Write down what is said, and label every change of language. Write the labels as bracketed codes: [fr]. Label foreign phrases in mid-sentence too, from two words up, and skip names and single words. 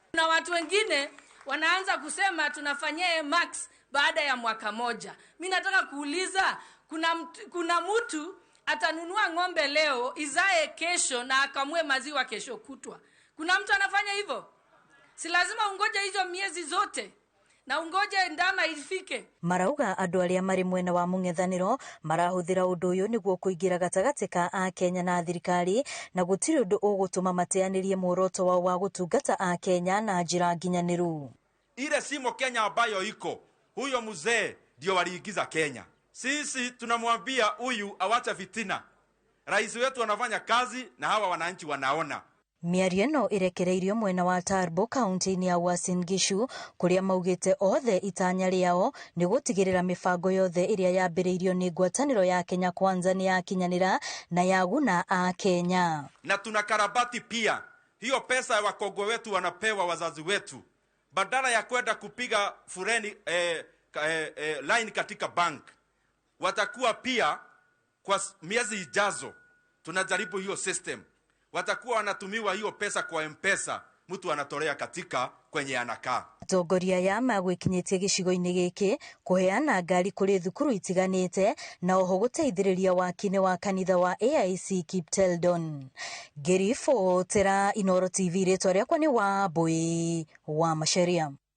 [sw] Na watu wengine wanaanza kusema tunafanyia max baada ya mwaka moja. Mimi nataka kuuliza, kuna mtu atanunua ng'ombe leo izae kesho na akamue maziwa kesho kutwa? Kuna mtu anafanya hivyo? Si lazima ungoje hizo miezi zote na ungoje ndama ifike. [ki] Marauga andu aria mari mwena wa mung'ethaniro marahuthira undu uyu niguo kuingira gatagati ka a Kenya na thirikari na gutiri undu ugutuma mateanirie muoroto wao wa gutungata a Kenya na njira nginyaniru. [sw] Ile simo Kenya ambayo iko, huyo mzee ndio waliingiza Kenya. Sisi tunamwambia huyu awacha fitina. Rais wetu anafanya kazi na hawa wananchi wanaona. [ki] Miario ĩno irekereirio mwena wa Tarbo kaunti-inĩ ya Uasin Gishu kuria maugite othe itanya riao ni gutigirira mibango yothe iria yambiriirio ni ngwataniro ya Kenya Kwanza ni yakinyanira na yaguna a Kenya. [sw] Na tunakarabati pia hiyo pesa ya wakongwe wetu wanapewa wazazi wetu, badala ya kwenda kupiga fureni line katika bank, watakuwa pia kwa miezi ijazo tunajaribu hiyo system, watakuwa wanatumiwa hiyo pesa kwa M-Pesa, mtu anatolea katika kwenye anakaa. [ki] Atongoria ya magwikinyitie gicigo-ini giki kuheana ngari kuri thukuru itiganite na oho guteithiriria wakine wa kanitha wa AIC Kipteldon. Gerifo Tera, Inooro TV, ritwa riakwa ni Wambui wa Macharia.